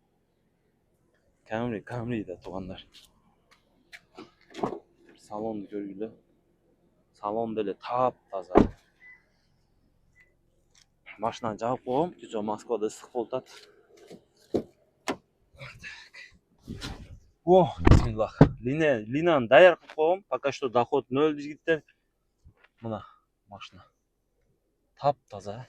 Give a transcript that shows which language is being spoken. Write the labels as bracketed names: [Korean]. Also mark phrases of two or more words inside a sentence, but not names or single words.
[Kyrgyz] Камри да туугандар. Салонду көргүлө. Салон деле тап-таза. Машинаны жаап койгом, жо Москвада ысык болуп атат. О, бисмиллах. Линаны даяр кылып койгом. [Russian] Пока что доход 0 [Kyrgyz] жигиттер. Мына машина. Тап-таза.